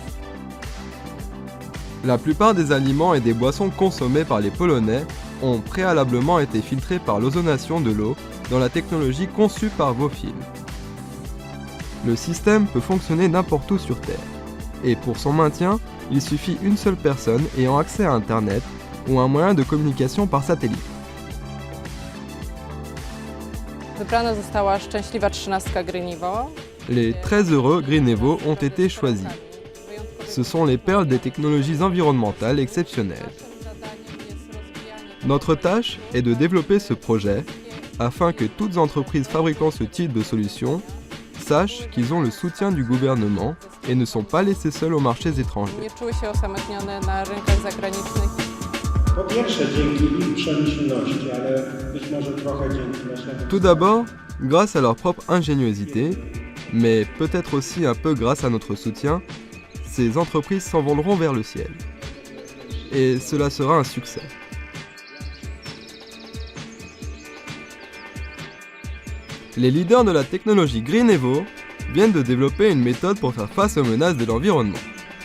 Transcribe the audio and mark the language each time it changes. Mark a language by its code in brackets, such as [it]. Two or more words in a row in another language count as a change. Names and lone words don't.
[fr] La plupart des aliments et des boissons consommés par les Polonais ont préalablement été filtrés par l'ozonation de l'eau dans la technologie conçue par Vofil. Le système peut fonctionner n'importe où sur Terre. Et pour son maintien, il suffit une seule personne ayant accès à Internet ou un moyen de communication par satellite. [pl] Wybrana została szczęśliwa 13 Green Evo. [fr] Les très heureux Greenevo ont été choisis. Ce sont les perles des technologies environnementales exceptionnelles. Notre tâche est de développer ce projet afin que toutes entreprises fabriquant ce type de solutions sachent qu'ils ont le soutien du gouvernement et ne sont pas laissés seuls aux marchés étrangers. [pl] Nie czuły się osamotnione na rynkach zagranicznych. Po pierwsze dzięki ich przemyślności, ale być może trochę dzięki naszemu... [fr] Tout d'abord, grâce à leur propre ingéniosité, mais peut-être aussi un peu grâce à notre soutien, ces entreprises s'envoleront vers le ciel. Et cela sera un succès. Les leaders de la technologie Greenevo viennent de développer une méthode pour faire face aux menaces de l'environnement.